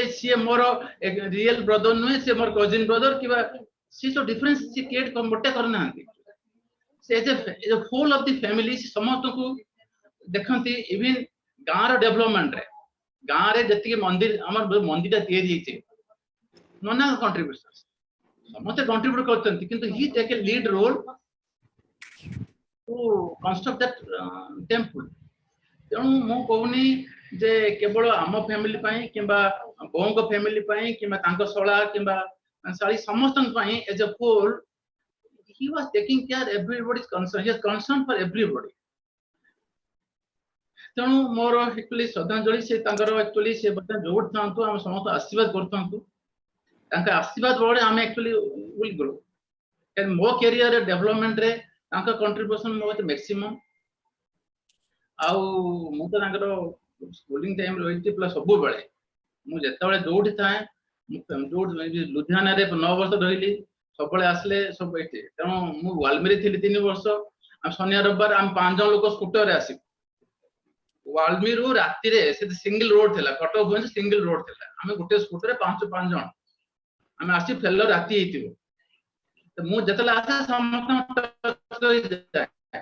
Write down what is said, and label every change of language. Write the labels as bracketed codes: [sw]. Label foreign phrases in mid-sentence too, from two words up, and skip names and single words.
[or] ସିଏ ମୋର [en] real brother [or] ନୁହେଁ ସେ ମୋର [en] cousin brother [or] କିବା [en] she so difference she create [or] ମୋଟେ କରିନାହାନ୍ତି ସେ [en] whole of the family [or] ସମସ୍ତଙ୍କୁ ଦେଖନ୍ତି ଇଭିନ୍ ଗାଁର ଡେଭଲପମେଣ୍ଟରେ ଗାଁରେ ଯେତିକି ମନ୍ଦିର ଆମର ମନ୍ଦିରଟା ତିଆରି ହେଇଛି ନନା କଣ୍ଟ୍ରିବ୍ୟୁସନ ସମସ୍ତେ କଣ୍ଟ୍ରିବ୍ୟୁଟ କରୁଛନ୍ତି କିନ୍ତୁ [en] he take a lead role to construct that temple [or] ତେଣୁ ମୁଁ କହୁନି ଯେ କେବଳ ଆମ ଫ୍ୟାମିଲି ପାଇଁ କିମ୍ବା ବୋଉଙ୍କ ଫ୍ୟାମିଲି ପାଇଁ କିମ୍ବା ତାଙ୍କ ଶଳା କିମ୍ବା ଶାଳୀ ସମସ୍ତଙ୍କ ପାଇଁ [en] as a whole he was taking care everybody's concern he is concerned for everybody [or] ତେଣୁ ମୋର actually ଶ୍ରଦ୍ଧାଞ୍ଜଳି ସେ ତାଙ୍କର actually ସେ ବର୍ତ୍ତମାନ ଯୋଉଠି ଥାଆନ୍ତୁ ଆମେ ସମସ୍ତେ ଆଶୀର୍ବାଦ କରୁଥାନ୍ତୁ ତାଙ୍କ ଆଶୀର୍ବାଦ ବଳରେ ଆମେ [en] actually will grow [or] କାରଣ ମୋ କ୍ୟାରିୟର ଡେଭଲପମେଣ୍ଟରେ ତାଙ୍କ କଣ୍ଟ୍ରିବ୍ୟୁସନ ମୋ ମ୍ୟାକ୍ସିମମ୍ ଆଉ ମୁଁ ତ ତାଙ୍କର [en] schooling time [or] ରହିଛି ପ୍ଲସ୍ ସବୁବେଳେ ମୁଁ ଯେତେବେଳେ ଯୋଉଠି ଥାଏ ଯୋଉଠି ଲୁଧିଆନାରେ 9 ବର୍ଷ ରହିଲି ସବୁବେଳେ ଆସିଲେ ସବୁ ଏଠି ତେଣୁ ମୁଁ ୱାଲମିରେ ଥିଲି 3 ବର୍ଷ ଆମେ ଶନିବାର ରବିବାର ଆମେ 5 ଜଣ ଲୋକ ସ୍କୁଟରରେ ଆସିବୁ ୱାଲମିରୁ ରାତିରେ ସେ [en] single road [or] ଥିଲା କଟକ ଭୁବନେଶ୍ୱର [en] single road [or] ଥିଲା ଆମେ ଗୋଟେ ସ୍କୁଟରରେ 5 ଜଣ ଆମେ ଆସି ଫେଲ ରାତି ହେଇଥିବ ମୁଁ ଯେତେବେଳେ ଆସେ ସମସ୍ତଙ୍କ